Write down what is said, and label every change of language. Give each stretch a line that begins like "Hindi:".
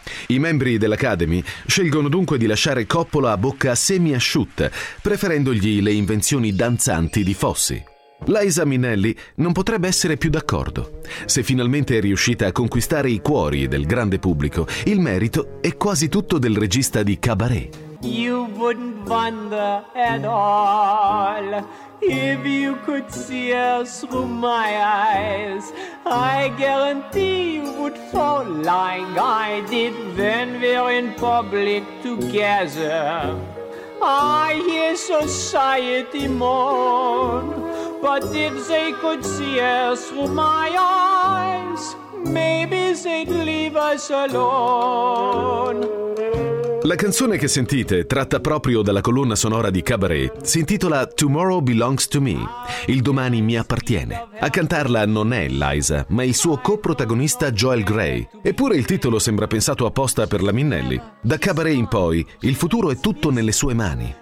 Italian: I membri dell'Academy scelgono dunque di lasciare Coppola a bocca semi-asciutta, preferendogli le invenzioni danzanti di Fossi. Liza Minnelli non potrebbe essere più d'accordo. Se finalmente è riuscita a conquistare i cuori del grande pubblico, il merito è quasi tutto del regista di Cabaret.
English: You wouldn't wonder at all if you could see us through my eyes. I guarantee you would fall like I did when we're in public together. I hear society mourn, but if they could see us through my eyes, maybe they'd leave us alone.
Italian: La canzone che sentite, tratta proprio dalla colonna sonora di Cabaret, si intitola Tomorrow Belongs to Me, il domani mi appartiene. A cantarla non è Liza, ma il suo co-protagonista Joel Grey. Eppure il titolo sembra pensato apposta per la Minnelli. Da Cabaret in poi, il futuro è tutto nelle sue mani.